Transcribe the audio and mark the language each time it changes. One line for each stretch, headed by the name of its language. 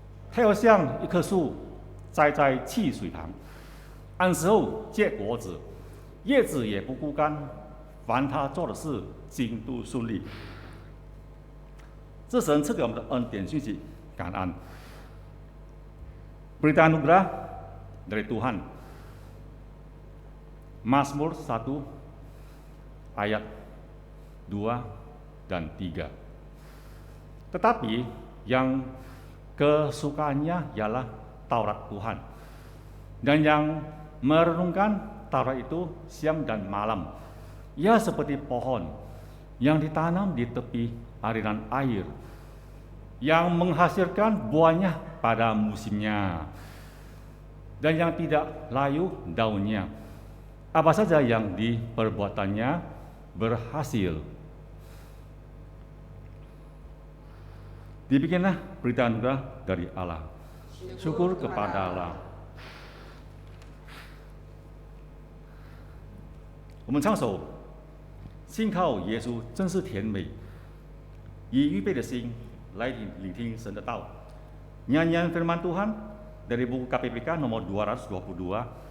Chinese: 他要像一棵树栽在汽水旁，按时候结果子，叶子也不枯干。凡他做的事，尽都顺利。这神赐给我们的恩典讯息，感恩。
Indonesian: Berita anugerah dari Tuhan. Mazmur 1 ayat 2 dan 3. Tetapi yang kesukaannya ialah Taurat Tuhan, dan yang merenungkan Taurat itu siang dan malam. Ia seperti pohon yang ditanam di tepi aliran air, yang menghasilkan buahnya pada musimnya, dan yang tidak layu daunnya. Apa saja yang diperbuatannya berhasil. Dibikinlah berita anugerah dari Allah. Syukur kepada Allah.
Chinese: 我们唱首信靠耶稣真是甜美，以预备的心来聆听神的道.
Indonesian: Nyanyian firman Tuhan dari buku KPPK nomor 222.